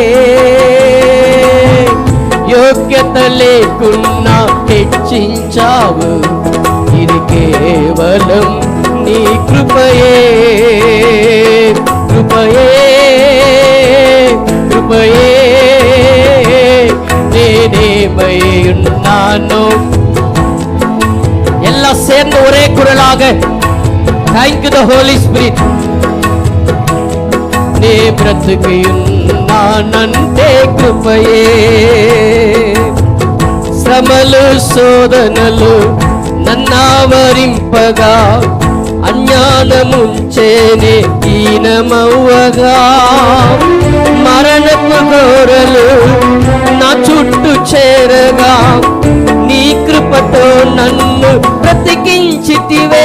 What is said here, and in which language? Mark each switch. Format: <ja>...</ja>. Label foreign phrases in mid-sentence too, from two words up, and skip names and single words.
<te>యోగ్యత లేకున్నా హెచ్చించావు, ఇది కేవలం నీ కృపయే. కృపయే కృపయే నేనేమై ఉన్నానో.</te> <ta>எல்லாம் சேர்ந்து ஒரே குரலாக</ta> <en>Thank you the Holy Spirit.</en> <te>నే బ్రతికి ఉన్నానంటే కృపయే. శ్రమలు శోధనలు నన్నావరింపగా, అజ్ఞానముంచేనే హీనమవ్వగా, మరణపు ఘోరలు నా చుట్టూ చేరగా, నీ కృపతో నన్ను బ్రతికించితివే.</te>